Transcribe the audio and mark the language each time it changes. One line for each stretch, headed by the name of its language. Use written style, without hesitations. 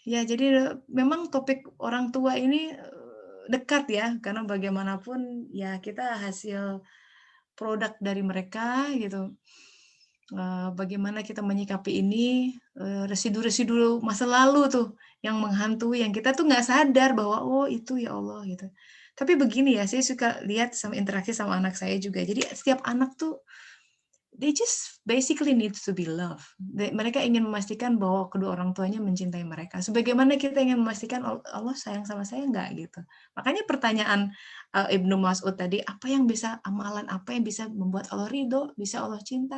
Indonesian: Ya, jadi memang topik orang tua ini, dekat ya, karena bagaimanapun ya kita hasil produk dari mereka gitu. Bagaimana kita menyikapi ini, residu-residu masa lalu tuh yang menghantui, yang kita tuh nggak sadar bahwa, "Oh itu ya Allah," gitu. Tapi begini ya, saya suka lihat sama interaksi sama anak saya juga. Jadi setiap anak tuh
English: they just basically needs to be loved.
Indonesian: Mereka ingin memastikan bahwa kedua orang tuanya mencintai mereka. Sebagaimana kita ingin memastikan Allah sayang sama saya nggak gitu. Makanya pertanyaan Ibnu Mas'ud tadi, amalan apa yang bisa membuat Allah ridho, bisa Allah cinta?